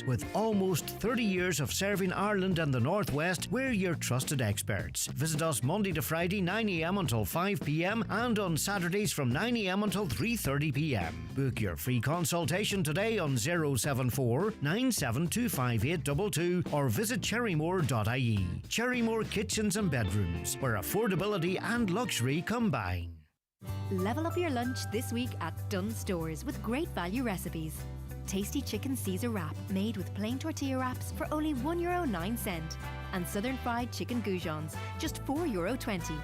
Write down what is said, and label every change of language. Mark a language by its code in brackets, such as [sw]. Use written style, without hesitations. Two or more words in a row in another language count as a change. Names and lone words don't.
[en] With almost 30 years of serving Ireland and the Northwest, we're your trusted experts. Visit us Monday to Friday 9 a.m. until 5 p.m. and on Saturdays from 9 a.m. until 3:30 p.m. Book your free consultation today on 074 9725822 or visit cherrymore.ie. Cherrymore Kitchens and Bedrooms, where affordability and luxury combine. Level up your lunch this week at Dunnes Stores with great value recipes. Tasty chicken Caesar wrap made with plain tortilla wraps for only €1.09 and southern fried chicken goujons just €4.20.